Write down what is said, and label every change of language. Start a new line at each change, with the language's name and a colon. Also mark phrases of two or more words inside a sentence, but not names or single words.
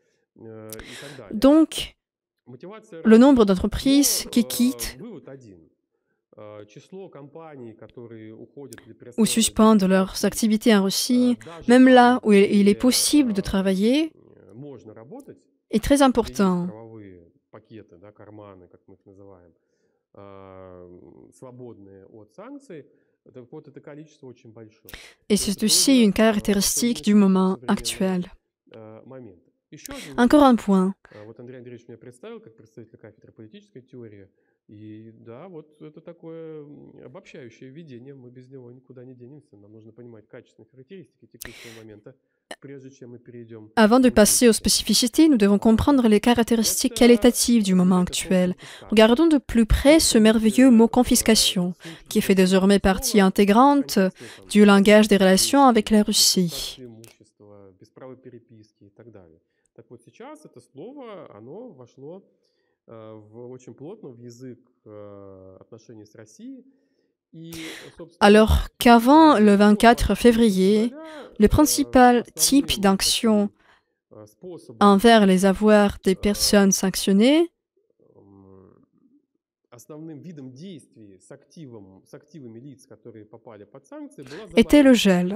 French: Donc, le nombre d'entreprises qui quittent ou suspendent leurs activités en Russie, même là où il est possible de travailler, est très important. Et c'est aussi une caractéristique du moment actuel. Encore un point.
Russian: И да, вот это такое обобщающее введение, мы без него никуда не денемся. Нам нужно понимать качественные характеристики текущего момента, прежде чем мы перейдем.
French: Avant de passer aux spécificités, nous devons comprendre les caractéristiques qualitatives du moment actuel. Regardons de plus près ce merveilleux mot confiscation, qui fait désormais partie intégrante du langage des relations avec la Russie.
Russian: Так вот сейчас это слово, оно вошло очень плотно в язык отношений с Россией.
French: Alors qu'avant le 24 février, le principal type d'action envers les avoirs des personnes sanctionnées était le gel.